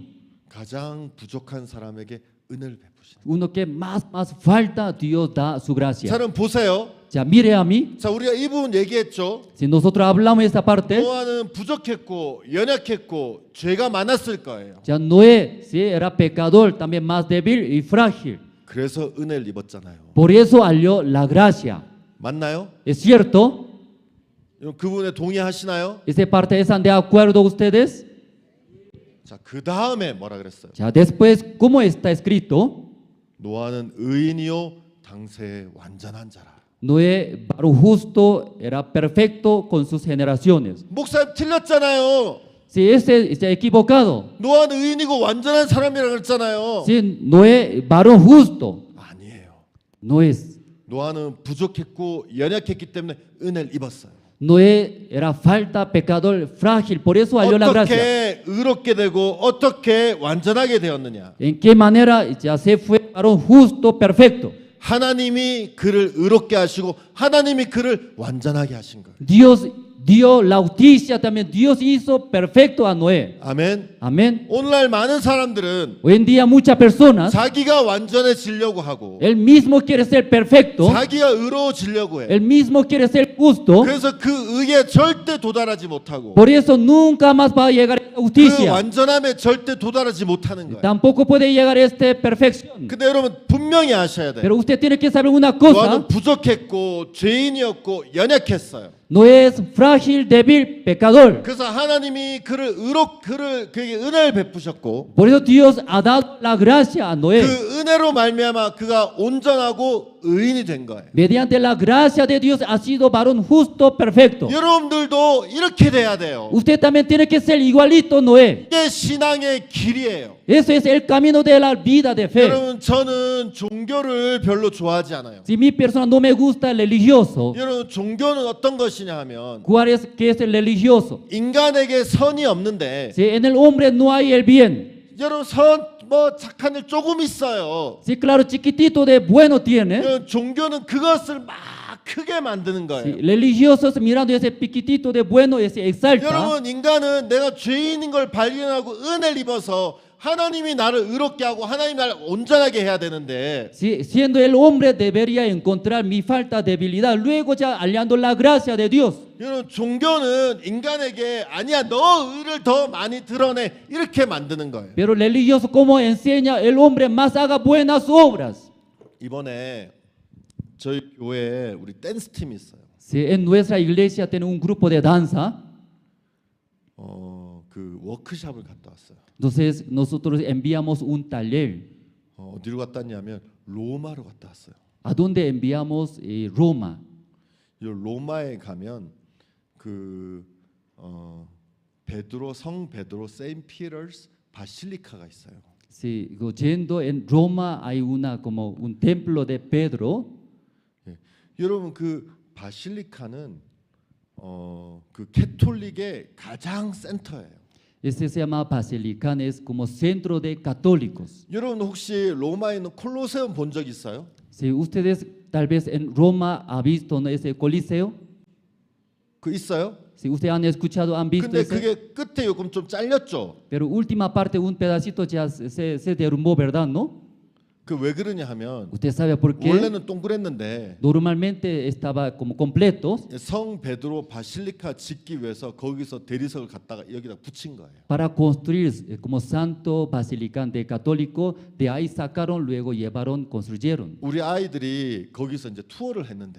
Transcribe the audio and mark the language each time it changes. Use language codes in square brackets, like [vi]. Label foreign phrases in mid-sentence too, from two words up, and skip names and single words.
[ko] 가장 부족한 사람에게 은혜를 베푸시는. [es] Uno que más falta, Dios da su gracia. [ko] 자, 그럼 보세요. [es] Ya mire a mí, [ko] 자, 우리가 이 부분 얘기했죠. [es] si nosotros hablamos esta parte, [ko] 노아는 부족했고 연약했고 죄가 많았을 거예요. [es] ya Noé sí, era pecador, también más débil y frágil. [ko] 그래서 은혜를 입었잖아요. [es] Por eso halló la gracia. [ko] 맞나요? [es] ¿Es cierto? [ko] 그분에 동의하시나요? [es] ¿Esa parte están de acuerdo ustedes? [ko] 자, 그 다음에 뭐라 그랬어요? [es] Ya después, ¿cómo está escrito? [ko] 노아는 의인이요 당세의 완전한 자라. [es] Noé, varón justo, era perfecto con sus generaciones. [ko] 목사님 틀렸잖아요. [es] Si ese está equivocado, [ko] 노아는 의인이고 완전한 사람이라고 그랬잖아요. [es] si Noé, varón justo, [ko] 아니에요. [es] no es. [ko] 노아는 부족했고 연약했기 때문에 은혜를 입었어요. [es] Noé era falta, pecador, frágil, por eso halló la gracia. [ko] 어떻게 의롭게 되고 어떻게 완전하게 되었느냐? [es] ¿En qué manera ya se fue varón justo, perfecto? [ko] 하나님이 그를 의롭게 하시고 하나님이 그를 완전하게 하신 거예요. [es] Dios dio la justicia, también Dios hizo perfecto a Noé. [ko] 아멘. [es] Amén. [ko] 오늘날 많은 사람들은 [es] Hoy en día muchas personas, [ko] 자기가 완전해지려고 하고 [es] él mismo quiere ser perfecto, [ko] 자기가 의로워지려고 해. [es] él mismo quiere ser justo, [ko] 그래서 그 의에 절대 도달하지 못하고 [es] por eso nunca más va a llegar a la [ko] 그 [es] justicia. [ko] 완전함에 절대 도달하지 못하는 거예요. [es] Tampoco puede llegar a esta perfección. [ko] 근데 여러분 분명히 아셔야 돼요. [es] Pero usted tiene que saber una cosa, [ko] 노아는 부족했고 죄인이었고 연약했어요. [es] no es frágil, débil, pecador. [ko] 그래서 하나님이 그에게 은혜를 베푸셨고 [es] Por eso Dios ha dado la gracia a Noé. [ko] 그 은혜로 말미암아 그가 온전하고 의인이 된 거예요. [es] Mediante la gracia de Dios ha sido varón justo, perfecto. [ko] 여러분들도 이렇게 돼야 돼요. [es] Usted también tiene que ser igualito, Noé. [ko] 이게 신앙의 길이에요. [es] Eso es el camino de la vida de fe. [ko] 여러분 저는 종교를 별로 좋아하지 않아요. [es] Si mi persona no me gusta el religioso, [ko] 여러분 종교는 어떤 것이냐 하면 [es] ¿cuál es qué es el religioso? [ko] 인간에게 선이 없는데 [es] Si en el hombre no hay el bien, [ko] 여러분 착한 일 조금 있어요. [es] si claro chiquitito de bueno tiene, [ko] 여러분, 종교는 그것을 막 크게 만드는 [es] si [ko] 거예요. [es] religiosos mirando ese piquitito de bueno se exalta. [ko] 여러분 인간은 내가 죄인인 걸 발견하고 은혜를 입어서 하나님이 나를 의롭게 하고 하나님이 나를 온전하게 해야 되는데 [es] Siendo el hombre debería encontrar mi falta de debilidad, luego ya hallando la gracia de Dios. [ko] 여러분 종교는 인간에게 아니야 너 의를 더 많이 드러내 이렇게 만드는 거예요. [es] Pero el religioso como enseña el hombre más haga buenas obras. [ko] 이번에 저희 교회에 우리 댄스 팀이 있어요. [es] Si en nuestra iglesia tiene un grupo de danza, [ko] 그 워크숍을 갔다 왔어요. [es] entonces nosotros enviamos un taller. [ko] 어디로 갔다 왔냐면 로마로 갔다 왔어요. [es] ¿A dónde enviamos? Roma. [ko] 이 로마에 가면 그 성 베드로 세인트 피터스 바실리카가 있어요. [es] Sí, yendo en Roma hay como un templo de Pedro. [ko] 예. 여러분 그 바실리카는 그 캐톨릭의 가장 센터예요. [es] Ese se llama Basilicán, es como centro de católicos. [ko] 여러분 혹시 로마에 있는 콜로세움 본 적 있어요? [es] Si ustedes tal vez en Roma han visto, ¿no?, ese coliseo, [ko] 그 있어요? [es] si ustedes han escuchado, han visto [ko] 근데 [es] ese, [ko] 그게 끝에 요금 좀 잘렸죠. [es] pero última parte, un pedacito ya se derrumbó, ¿verdad? ¿No? [ko] 그 왜 그러냐 하면 [es] ¿Usted sabe por qué? [ko] 원래는 동그랬는데 [es] Normalmente estaba como completo [ko] 성 베드로 바실리카 짓기 위해서 거기서 대리석을 갖다가 여기다 붙인 거예요. [es] para construir como Santo Basilicán de Católico, de ahí sacaron, luego llevaron, construyeron. [ko] 우리 아이들이 거기서 이제 투어를 했는데